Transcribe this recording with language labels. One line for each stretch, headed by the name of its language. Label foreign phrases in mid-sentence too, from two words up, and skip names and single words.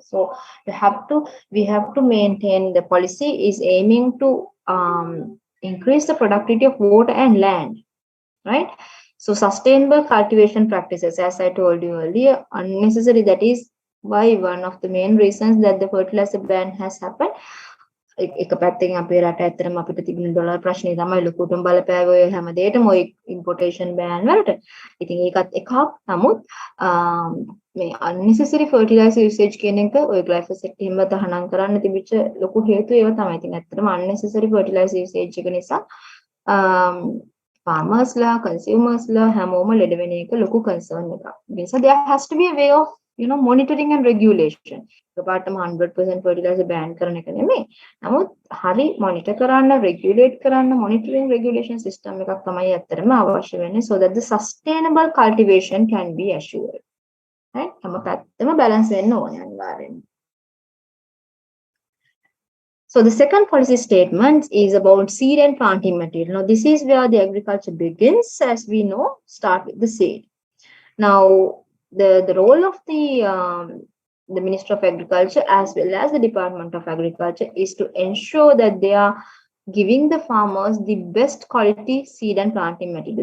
English: So we have to maintain the policy is aiming to increase the productivity of water and land, right? So sustainable cultivation practices, as I told you earlier, unnecessary. That is why one of the main reasons that the fertilizer ban has happened.
Sinhala: එක පැත්තෙන් අපේ රට ඇත්තටම අපිට තිබුණ ඩොලර් ප්‍රශ්නේ තමයි ලොකුටම බලපෑවේ ඔය හැමදේටම ඔය
English: importation ban
Sinhala: වලට. ඉතින් ඒකත් එකක්. නමුත් මේ
English: unnecessary fertilizer usage
Sinhala: කියන එක ඔය glyphosate එහෙම තහනම් කරන්න තිබිච්ච ලොකු හේතුව ඒවා තමයි. ඉතින් ඇත්තටම
English: unnecessary fertilizer usage
Sinhala: එක නිසා farmers ලා consumers ලා හැමෝම ලෙඩ වෙන එක ලොකු concern එකක්. ඒ නිසා
English: there has to be a way of monitoring and regulation.
Sinhala: එකපාරටම 100%
English: fertilizer ban
Sinhala: කරන එක නෙමෙයි. නමුත් හරි monitor කරන්න, regulate කරන්න
English: monitoring regulation system
Sinhala: එකක් තමයි ඇත්තටම අවශ්‍ය වෙන්නේ
English: so that the sustainable cultivation can be assured. right?
Sinhala: හැම පැත්තම balance වෙන්න ඕනේ අනිවාර්යෙන්ම.
English: So the second policy statement is about seed and planting material. Now this is where the agriculture begins, as we know, start with the seed. Now the role of the Minister of Agriculture as well as the Department of Agriculture is to ensure that they are giving the farmers the best quality seed and planting material.